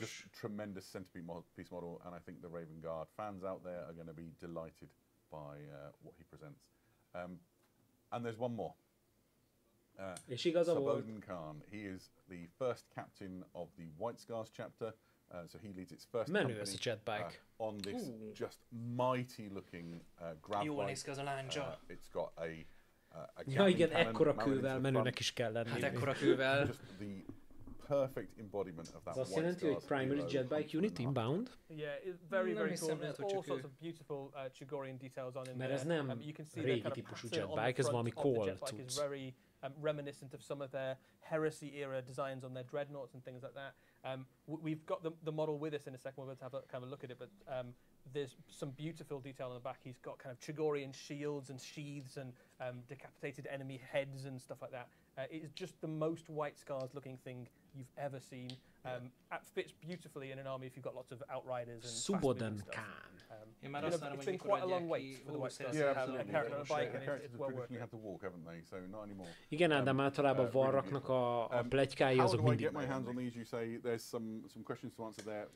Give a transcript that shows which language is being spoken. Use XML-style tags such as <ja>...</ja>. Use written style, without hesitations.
<en>Just tremendous centerpiece model, and I think the Raven Guard fans out there are going to be delighted by what he presents. And there's one more.</en> <hu>És igaza volt.</hu> <en>Saboden Khan. He is the first captain of the White Scars chapter. So he leads its first</en> <hu>menő ez a jetbike.</hu> <en>On this just mighty looking grab</en> <hu>bike. Jól néz ki az a láncsa.</hu> <en>It's got a</en> <hu>ja igen, ekkora kővel menőnek is kell lenni. Hát ekkora kővel.</hu> <en>Just the perfect embodiment of that.</en> <hu>Ez azt jelenti, hogy</hu> <en>primary jetbike unit inbound? Yeah, it's very cool. There's all sorts of beautiful Chigorian details on in there.</en> <hu>Mert ez nem régi típusú jetbike, ez valami cool cucc.</hu> <en>Reminiscent of some of their Heresy era designs on their dreadnoughts and things like that. We've got the model with us in a second. We're going to have a kind of a look at it, but there's some beautiful detail on the back. He's got kind of Chigorian shields and sheaths and decapitated enemy heads and stuff like that. It's just the most White Scars looking thing you've ever seen. It fits beautifully in an army if you've got lots of outriders and Saboden Khan. It's been quite a long wait for the White Scars to have a character on a bike, and it's well worth it. Had to walk, haven't they? So not anymore.</en> <hu>Igen, Ádám, általában Varraknak a pletykái azok mindig.</hu> <en>How do I get my hands on these? You say there's some questions to answer there.</en>